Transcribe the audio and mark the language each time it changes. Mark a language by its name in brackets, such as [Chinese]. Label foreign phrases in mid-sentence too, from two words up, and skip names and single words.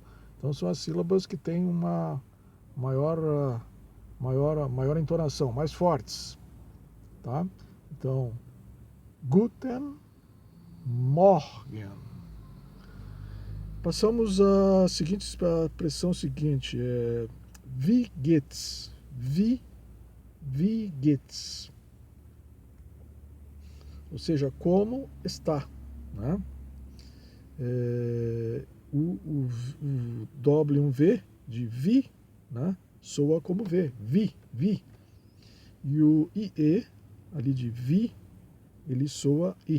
[Portuguese] Então são as sílabas que têm uma maior, maior entonação, mais fortes, tá? Então, [German] Guten Morgen. [Portuguese] Passamos à seguinte expressão seguinte, [German] Wie geht's? Wie geht's? [Portuguese] Ou seja, como está, né? O doble um V de vi, né, soa como V, vi. E o IE, ali de vi, ele soa I.